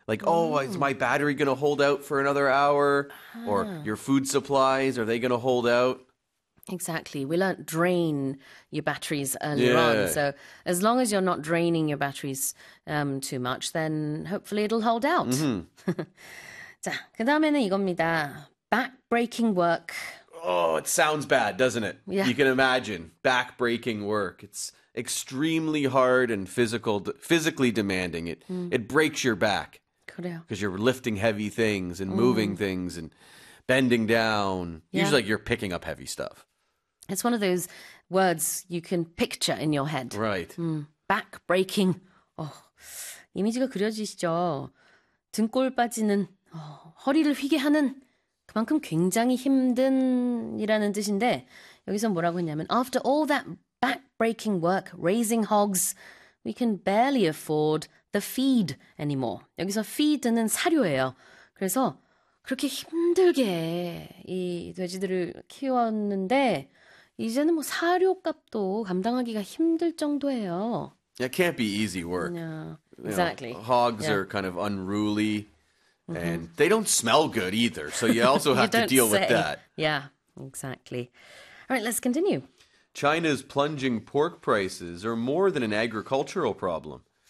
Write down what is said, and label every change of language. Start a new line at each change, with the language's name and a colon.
English: Like, oh, is my battery going to hold out for another hour? Or your food supplies, are they going to hold out? Exactly. We learned drain your batteries earlier on. Yeah. So as long as you're not draining your batteries too much, then hopefully it'll hold out.
Korean: 자, 그다음에는 이겁니다.
English: Back-breaking work. Oh, it sounds bad, doesn't it? You can imagine back-breaking work. It's extremely hard and physically demanding. It breaks your back
Korean: 그래요.
English: 'cause you're lifting heavy things and moving things and bending down. Usually, like, you're picking up heavy stuff. It's one of those words you can picture in your head. Right. Back breaking.
Korean: 이미지가 그려지시죠? 등골 빠지는, 허리를 휘게 하는 그만큼 굉장히 힘든이라는 뜻인데 여기서 뭐라고 했냐면
English: After all that back-breaking work, raising hogs, we can barely afford the feed anymore.
Korean: 여기서 feed는 사료예요. 그래서 그렇게 힘들게 이 돼지들을 키웠는데 이제는 뭐 사료값도 감당하기가 힘들 정도예요.
English: It can't be easy work. You know, Exactly. hogs are kind of unruly and they don't smell good either. So you also You have to don't deal with that. Yeah, exactly. All right, let's continue. China's plunging pork prices are more than an agricultural problem.